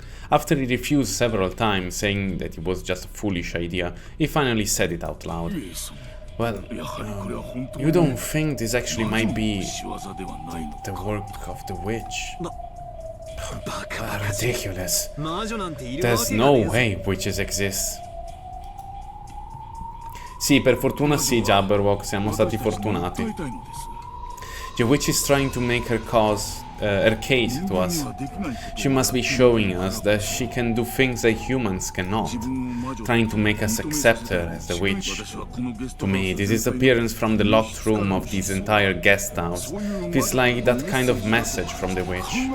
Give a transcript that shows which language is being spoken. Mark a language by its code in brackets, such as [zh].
[en] After he refused several times, saying that it was just a foolish idea, he finally said it out loud. Well, you don't think this actually might be the work of the witch? Ridiculous. There's no way witches exist. [it] Sì, per fortuna sì, Jabberwock, siamo stati fortunati. [en] The witch is trying to make her case to us. She must be showing us that she can do things that humans cannot, trying to make us accept her as the witch. To me, this disappearance from the locked room of this entire guest house feels like that kind of message from the witch.